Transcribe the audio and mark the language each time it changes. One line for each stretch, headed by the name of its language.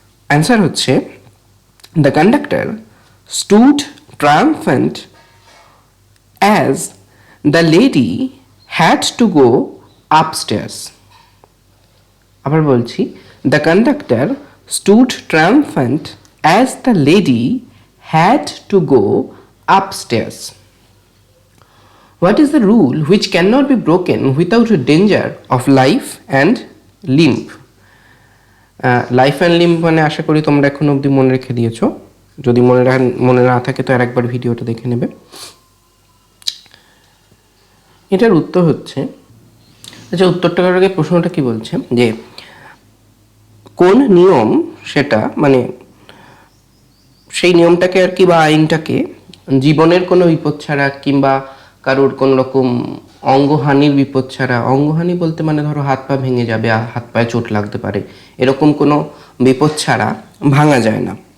Bangla: Answer হচ্ছে
English: The conductor stood triumphant as the lady had to go upstairs.
Bangla: আবার বলছি,
English: The conductor stood triumphant as the lady had to go upstairs. What is the rule which cannot be broken without a danger of life and limb?
Bangla: Life and limb মানে আশা করি তোমরা এখন অবধি মনে রেখে দিয়েছো, যদি মনে না থাকে তো আরেকবার ভিডিওটা দেখে নেবে। এটার উত্তর হচ্ছে, আচ্ছা উত্তরটা করার আগে প্রশ্নটা কি বলছে, যে কোন নিয়ম সেটা, মানে সেই নিয়মটাকে আর কি বা আইনটাকে জীবনের কোনো বিপদ ছাড়া কিংবা কারোর কোনো রকম অঙ্গহানির বিপদ ছাড়া, অঙ্গহানি বলতে মানে ধরো হাত পা ভেঙে যাবে, হাত পায়ে চোট লাগতে পারে, এরকম কোনো বিপদ ছাড়া ভাঙা যায় না।